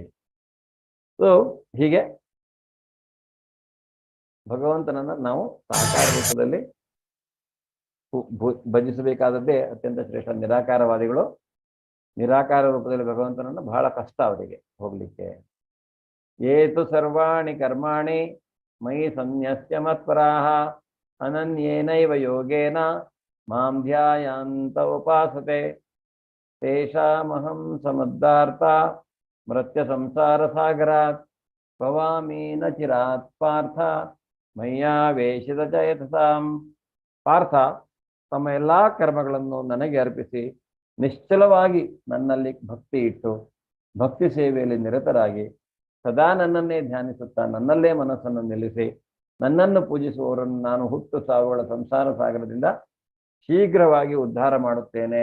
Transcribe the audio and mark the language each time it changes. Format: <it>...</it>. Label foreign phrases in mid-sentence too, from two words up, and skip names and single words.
<kn>ಸೊ ಹೀಗೆ ಭಗವಂತನನ್ನ ನಾವು ಸಾಕಾರ ರೂಪದಲ್ಲಿ ಭಜಿಸಬೇಕಾದದ್ದೇ ಅತ್ಯಂತ ಶ್ರೇಷ್ಠ. ನಿರಾಕಾರವಾದಿಗಳು ನಿರಾಕಾರ ರೂಪದಲ್ಲಿ ಭಗವಂತನನ್ನು ಬಹಳ ಕಷ್ಟ ಅವರಿಗೆ ಹೋಗ್ಲಿಕ್ಕೆ.</kn> <sa>ಏತು ಸರ್ವಾಣಿ ಕರ್ಮಾಣಿ ಮಯಿ ಸನ್ಯಸ್ಯ ಮತ್ಪರಾಹ ಅನನ್ಯೇನೈವ ಯೋಗೇನ ಮಾಂ ಧ್ಯಾಯಾಂತ ಉಪಾಸತೆ ತೇಷಾಮಹಂ ಸಮುದ್ಧಾರ್ಥ ಮೃತ್ಯ ಸಂಸಾರ ಸಾಗರಾತ್ ಭವಾಮಿ ನ ಚಿರಾತ್ ಪಾರ್ಥ ಮಯ್ಯಾವೇಶಿತ ಚೇತಸಾಂ.</sa> <kn>ಪಾರ್ಥ, ತಮ್ಮ ಎಲ್ಲಾ ಕರ್ಮಗಳನ್ನು ನನಗೆ ಅರ್ಪಿಸಿ ನಿಶ್ಚಲವಾಗಿ ನನ್ನಲ್ಲಿ ಭಕ್ತಿ ಇಟ್ಟು ಭಕ್ತಿ ಸೇವೆಯಲ್ಲಿ ನಿರತರಾಗಿ ಸದಾ ನನ್ನನ್ನೇ ಧ್ಯಾನಿಸುತ್ತಾ ನನ್ನಲ್ಲೇ ಮನಸ್ಸನ್ನು ನಿಲ್ಲಿಸಿ ನನ್ನನ್ನು ಪೂಜಿಸುವವರನ್ನು ನಾನು ಹುಟ್ಟು ಸಾವುಗಳ ಸಂಸಾರ ಸಾಗರದಿಂದ ಶೀಘ್ರವಾಗಿ ಉದ್ಧಾರ ಮಾಡುತ್ತೇನೆ.</kn>